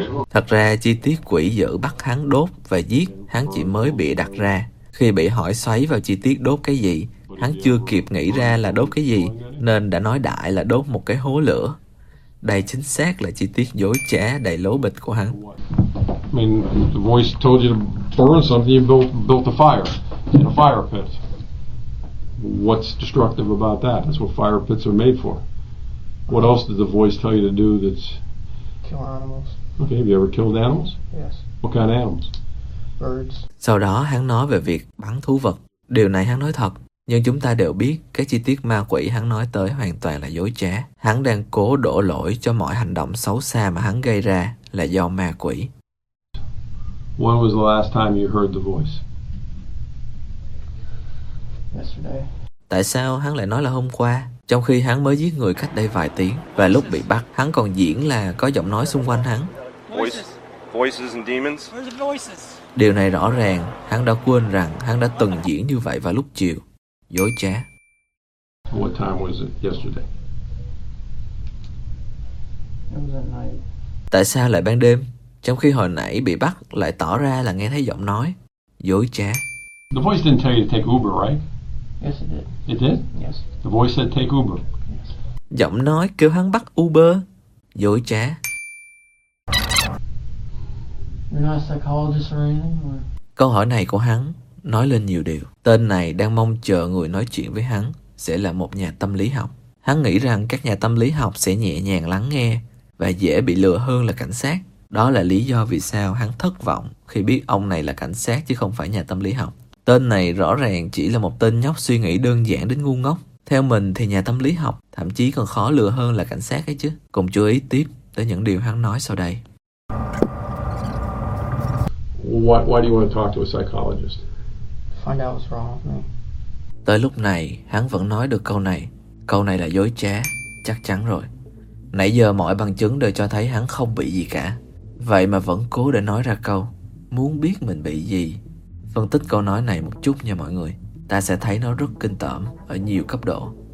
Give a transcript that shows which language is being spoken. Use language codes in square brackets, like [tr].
[vi] Thật ra chi tiết quỷ dữ bắt hắn đốt và giết, hắn chỉ mới bị đặt ra. Khi bị hỏi xoáy vào chi tiết đốt cái gì, hắn chưa kịp nghĩ ra là đốt cái gì, nên đã nói đại là đốt một cái hố lửa. Đây chính xác là chi tiết dối trá đầy lố bịch của hắn. [en] I mean, the voice told you to burn something, you built a fire in a fire pit. What's destructive about that? That's what fire pits are made for. What else did the voice tell you to do that's... Kill animals. Okay, have you ever killed animals? Yes. What kind of animals? Birds. [vi] Sau đó hắn nói về việc bắn thú vật. Điều này hắn nói thật. Nhưng chúng ta đều biết cái chi tiết ma quỷ hắn nói tới hoàn toàn là dối trá. Hắn đang cố đổ lỗi cho mọi hành động xấu xa mà hắn gây ra là do ma quỷ. [en] When was the last time you heard the voice? Yesterday. [vi] Tại sao hắn lại nói là hôm qua, trong khi hắn mới giết người cách đây vài tiếng và lúc bị bắt, hắn còn diễn là có giọng nói xung quanh hắn. [en] Voices and demons. [vi] Điều này rõ ràng, hắn đã quên rằng hắn đã từng diễn như vậy vào lúc chiều. Dối trá. [en] What time was it yesterday? It was at night. [vi] Tại sao lại ban đêm, trong khi hồi nãy bị bắt lại tỏ ra là nghe thấy giọng nói? Dối trá. [en] The voice didn't tell you to take Uber, right? Yes, it did. It did? Yes. The voice said take Uber. Yes. [vi] Giọng nói kêu hắn bắt Uber. Dối trá. [en] You're not a psychologist or anything, or... [vi] Câu hỏi này của hắn nói lên nhiều điều. Tên này đang mong chờ người nói chuyện với hắn sẽ là một nhà tâm lý học. Hắn nghĩ rằng các nhà tâm lý học sẽ nhẹ nhàng lắng nghe và dễ bị lừa hơn là cảnh sát. Đó là lý do vì sao hắn thất vọng khi biết ông này là cảnh sát chứ không phải nhà tâm lý học. Tên này rõ ràng chỉ là một tên nhóc suy nghĩ đơn giản đến ngu ngốc. Theo mình thì nhà tâm lý học thậm chí còn khó lừa hơn là cảnh sát ấy chứ. Cùng chú ý tiếp tới những điều hắn nói sau đây. [en] Why do you want to talk to a psychologist? Find out what's wrong with me. [vi] Tới lúc này, hắn vẫn nói được câu này. Câu này là dối trá, chắc chắn rồi. Nãy giờ mọi bằng chứng đều cho thấy hắn không bị gì cả. Vậy mà vẫn cố để nói ra câu, muốn biết mình bị gì. Phân tích câu nói này một chút nha mọi người. Ta sẽ thấy nó rất kinh tởm ở nhiều cấp độ.